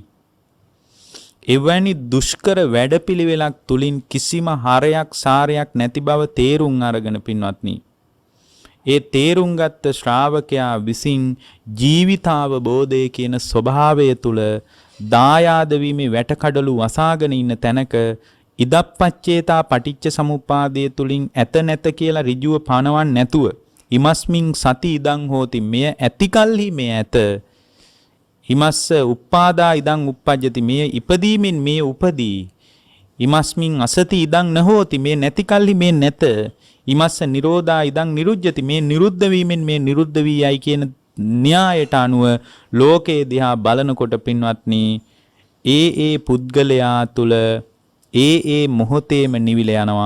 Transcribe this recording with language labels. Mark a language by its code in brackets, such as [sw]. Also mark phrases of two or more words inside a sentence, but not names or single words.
[si] එවැනි දුෂ්කර වැඩපිළිවෙලක් තුලින් කිසිම හරයක් සාරයක් නැති බව තේරුම් අරගෙන පින්වත්නි, ඒ තේරුම් ගත්ත ශ්‍රාවකයා විසින් ජීවිතාවබෝධය කියන ස්වභාවය තුල දායාද වීමේ වැටකඩලු වසාගෙන ඉන්න තැනක ඉදප්පච්චේතා පටිච්ච සමුප්පාදයේ තුලින් ඇත නැත කියලා ඍජුව පනවන්න නැතුව [pi] ඉමස්මින් සති ඉදං හෝති, [si] මෙය ඇතිකල්හි මෙය ඇත, [pi] ඉමස්ස උප්පාදා ඉදං උප්පජ්ජති [si] මේ ඉපදීමෙන් මේ උපදී. [pi] ඉමස්මින් අසති ඉදං නහෝති [si] මේ නැති කල්හි මේ නැත. [pi] ඉමස්ස නිරෝධා ඉදං නිරුජ්ජති [si] මේ නිරුද්ධ වීමෙන් මේ නිරුද්ධ වී යයි කියන න්‍යායට අනුව ලෝකේ දිහා බලනකොට පින්වත්නි ඒ පුද්ගලයා තුල ඒ මොහොතේම නිවිල යනවා.